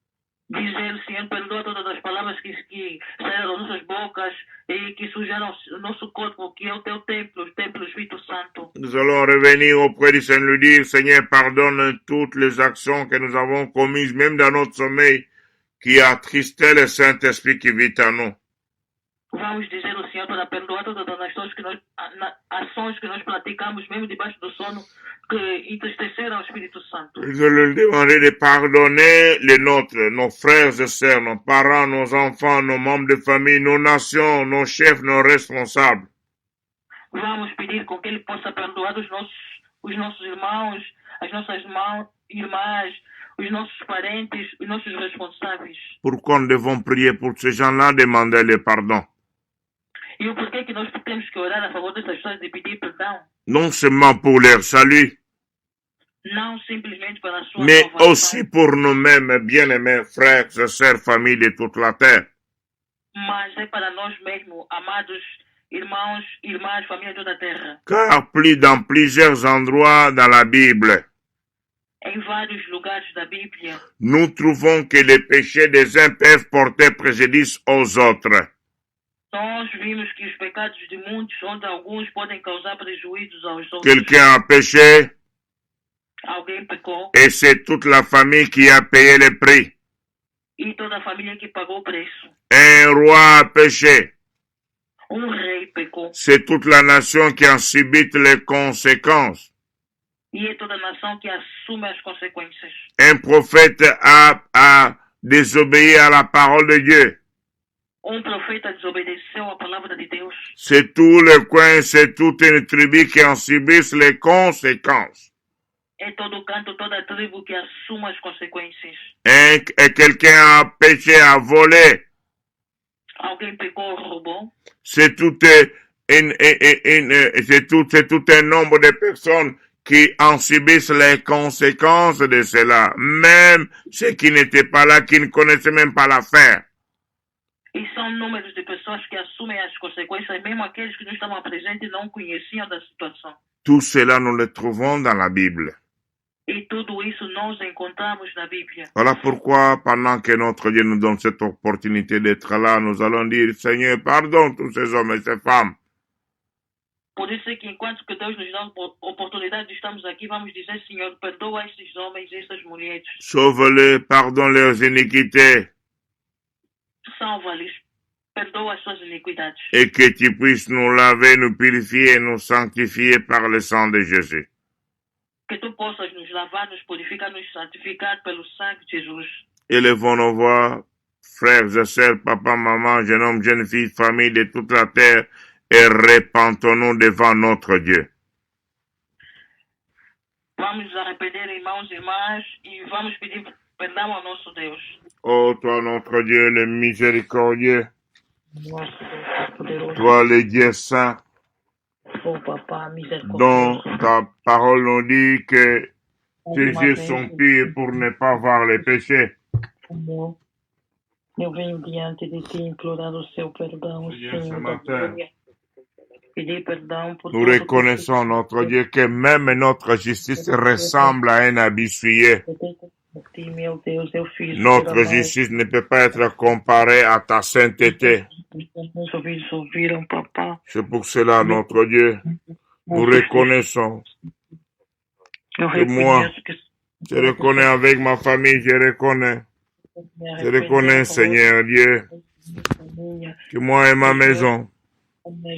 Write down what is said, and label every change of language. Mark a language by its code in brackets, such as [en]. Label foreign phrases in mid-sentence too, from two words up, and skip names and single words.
[fr] Nous allons revenir auprès du Seigneur, lui dire, Seigneur, pardonne toutes les actions que nous avons commises, même dans notre sommeil, qui attristait le Saint-Esprit qui vit en nous. [pt] ações que nós praticamos, mesmo debaixo do sono, que entristeceram o Espírito Santo. [fr] Je leur demanderai de pardonner les nôtres, nos frères et sœurs, nos parents, nos enfants, nos membres de famille, nos nations, nos chefs, nos responsables. [pt] Vamos pedir com que Ele possa perdoar os nossos irmãos, as nossas irmãs, os nossos parentes, os nossos responsáveis. [fr] Pourquoi nous devons prier pour ces gens-là, demander le pardon? [pt] E o porquê que nós temos que orar a favor dessas pessoas e pedir perdão? [fr] Non seulement pour leur salut, [pt] Não simplesmente para a sua [fr] mais [pt] salvação, [fr] aussi pour nous-mêmes, bien-aimés frères et sœurs, famille de toute la terre. [pt] mas é para nós mesmos, amados irmãos, irmãs, família de toda a terra. [fr] Car dans plusieurs endroits dans la Bible, [pt] Em vários lugares da Bíblia, [fr] nous trouvons que les péchés des uns peuvent porter préjudice aux autres. [pt] nós vimos que os pecados de muitos, onde alguns podem causar prejuízos aos outros. [fr] Quelqu'un a péché [pt] Alguém pecou [fr] et c'est toute la famille qui a payé le prix. [pt] e toda a família que pagou o preço. [fr] Un roi a péché, [pt] Rei pecou [fr] c'est toute la nation qui en subit les conséquences. [pt] e é toda a nação que assume as consequências. [fr] Un prophète a désobéi à la parole de Dieu. [pt] Profeta desobedeceu a palavra de Deus. [fr] C'est tout le coin, c'est toute une tribu qui en subissent les conséquences. [pt] É todo o canto, toda a tribo que assume as consequências. [fr] Et quelqu'un a péché, a volé. [pt] Alguém pecou, roubou. [fr] C'est tout un nombre de personnes qui en subissent les conséquences de cela. Même ceux qui n'étaient pas là, qui ne connaissaient même pas l'affaire. [pt] E são números de pessoas que assumem as consequências, mesmo aqueles que não estavam presentes e não conheciam da situação. [fr] Tout cela, nous le trouvons dans la Bible. [pt] E tudo isso nós encontramos na Bíblia. [fr] Voilà pourquoi, pendant que notre Dieu nous donne cette opportunité d'être là, nous allons dire, Seigneur, pardonne tous ces hommes et ces femmes. [pt] Por isso é que enquanto que Deus nos dá a oportunidade de estarmos aqui, vamos dizer, Senhor, perdoa esses homens e essas mulheres. [fr] Sauve-les, pardonne leurs iniquités. [pt] Salva-lhes, perdoa as suas iniquidades. [fr] Et que tu puisses nous laver, nous purifier, nous sanctifier par le sang de Jésus. [pt] Que tu possas nos lavar, nos purificar, nos santificar pelo sangue de Jesus. [fr] Élevons nos voix, frères et sœurs, papa, maman, jeune homme, jeune fille, famille de toute la terre, et repentons-nous devant notre Dieu. [pt] Vamos nos arrepender, irmãos e irmãs, e vamos pedir perdão ao nosso Deus. [fr] Ô toi, notre Dieu, le miséricordieux, [pt] Nosso Deus poderoso. [fr] toi, le Dieu saint, [pt] Oh, Papa, misericórdia. [fr] dont ta parole nous dit que tes yeux sont purs pour ne pas voir les péchés. [pt] Senhor, eu venho diante de ti implorar o seu perdão, [fr] Seigneur, ce [pt] Senhor da [fr] matin, [pt] glória. Pedir perdão por [fr] nous [pt] todo [fr] reconnaissons, notre Dieu, que même notre justice ressemble à un habit souillé. [pt] meu Deus, eu fiz [fr] Notre justice ne peut pas être comparée à ta sainteté. [pt] Meus ouvidos ouviram, Papa. [fr] C'est pour cela, notre Dieu, nous reconnaissons [pt] Eu [fr] que moi, [pt] reconheço que [fr] je reconnais avec ma famille, je reconnais, Seigneur Dieu, [pt] minha, [fr] que moi et ma maison, [pt] minhas